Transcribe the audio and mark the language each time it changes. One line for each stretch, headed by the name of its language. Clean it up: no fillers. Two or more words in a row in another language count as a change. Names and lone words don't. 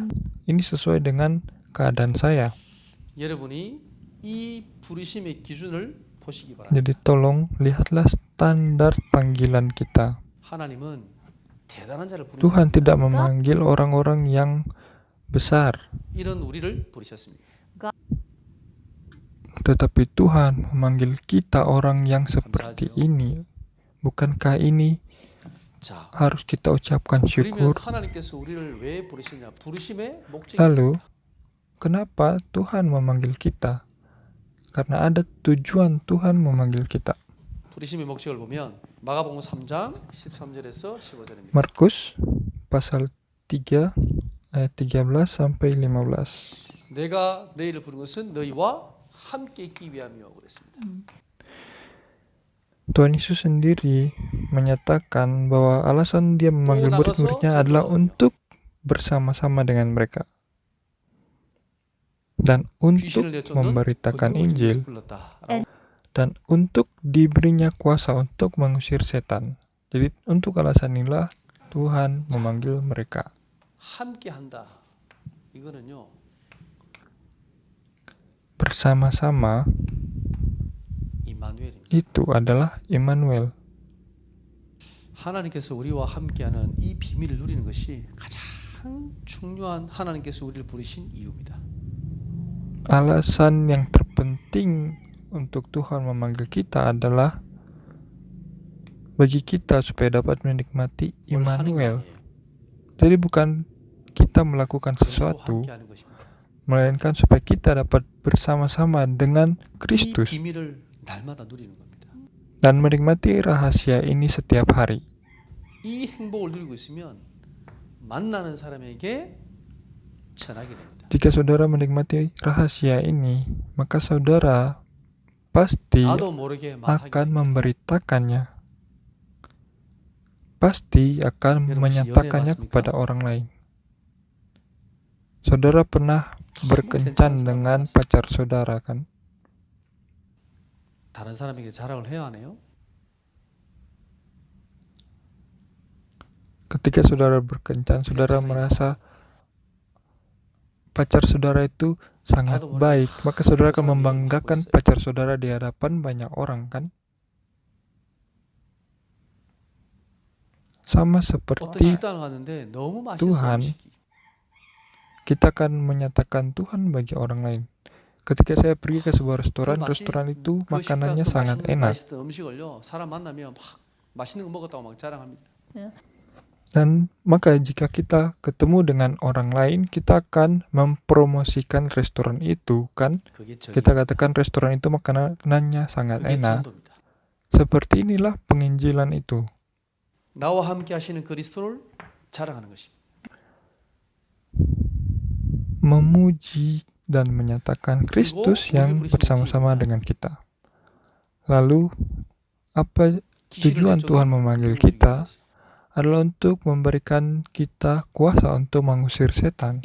Indonesian: Ini sesuai dengan keadaan saya.
Korean: 여러분이 이 부르심의 기준을 보시기 바랍니다.
Indonesian: Jadi tolong lihatlah standar panggilan kita.
Korean: 하나님은 대단한 자를 부르는
Indonesian: Tuhan tidak memanggil orang-orang yang besar,
Korean: 이런 우리를 부르셨습니다.
Indonesian: tetapi Tuhan memanggil kita orang yang seperti ini. Bukankah ini
Korean: 자,
Indonesian: harus kita ucapkan
Korean: 그러면
Indonesian: syukur?
Korean: 하나님께서 우리를 왜 부르시냐? 부르심의 목적이
Indonesian: Lalu,
Korean: 있습니다.
Indonesian: kenapa Tuhan memanggil kita? Karena ada tujuan Tuhan memanggil kita.
Korean: 부르심의 목적을 보면 마가복음 3장 13절에서 15절입니다.
Indonesian: Markus pasal 3 ayat 13 sampai 15.
Korean: 내가 너희를 부른 것은 너희와 함께 있기 위함이요 그랬습니다.
Indonesian: Tuhan Yesus sendiri menyatakan bahwa alasan dia memanggil murid-muridnya adalah untuk bersama-sama dengan mereka dan untuk
Korean: 귀신을 내쫓는
Indonesian: memberitakan
Korean: 그
Indonesian: Injil
Korean: 누구를 불렀다라고.
Indonesian: dan untuk diberinya kuasa untuk mengusir setan. Jadi untuk alasan inilah Tuhan memanggil mereka.
Korean: 함께 한다. 이거는요.
Indonesian: Bersama-sama
Korean: 임마누엘입니다.
Indonesian: itu adalah Immanuel.
Korean: 하나님께서 우리와 함께하는 이 비밀을 누리는 것이 가장 중요한 하나님께서 우리를 부르신 이유입니다.
Indonesian: Alasan yang terpenting untuk Tuhan memanggil kita adalah bagi kita supaya dapat menikmati
Korean: 뭘 하는 거
Indonesian: Immanuel.
Korean: 아니에요.
Indonesian: Jadi bukan kita melakukan
Korean: 그리스도와
Indonesian: sesuatu,
Korean: 함께하는 것입니다.
Indonesian: melainkan supaya kita dapat bersama-sama dengan
Korean: 이
Indonesian: Kristus
Korean: 비밀을 날마다 누리는 겁니다.
Indonesian: dan menikmati rahasia ini setiap hari.
Korean: 이 행복을 누리고 있으면 만나는 사람에게 전하게 됩니다.
Indonesian: Jika saudara menikmati rahasia ini, maka saudara pasti
Korean: 나도 모르게 말하게
Indonesian: akan
Korean: 됩니다.
Indonesian: memberitakannya pasti akan
Korean: 여러분,
Indonesian: menyatakannya
Korean: 연애해봤습니까?
Indonesian: kepada orang lain. Saudara pernah berkencan dengan pacar saudara kan?
Korean: 다른 사람에게 자랑을 해야 하네요.
Indonesian: Ketika saudara berkencan, saudara merasa pacar saudara itu sangat baik, maka saudara akan membanggakan pacar saudara di hadapan banyak orang kan? Sama
Korean: 어떤
Indonesian: seperti
Korean: 식당을 갔는데 너무 맛있어
Indonesian: Tuhan.
Korean: 음식이.
Indonesian: kita akan menyatakan Tuhan bagi orang lain. Ketika saya pergi ke sebuah restoran,
Korean: 그
Indonesian: restoran itu
Korean: 그
Indonesian: makanannya
Korean: 식당 그
Indonesian: sangat enak.
Korean: 맛있던 음식을요 사람 만나면 막 맛있는 거 먹었다고 막 자랑합니다.
Indonesian: Dan maka jika kita ketemu dengan orang lain, kita akan mempromosikan restoran itu kan?
Korean: 그게
Indonesian: Kita katakan restoran itu makanannya sangat
Korean: 그게
Indonesian: enak.
Korean: 전도입니다.
Indonesian: Seperti inilah penginjilan itu.
Korean: 나와 함께 하시는 그리스도를 자랑하는 것입니다.
Indonesian: Memuji dan menyatakan Kristus yang bersama-sama dengan kita. Lalu, apa tujuan Tuhan memanggil kita adalah untuk memberikan kita kuasa untuk mengusir setan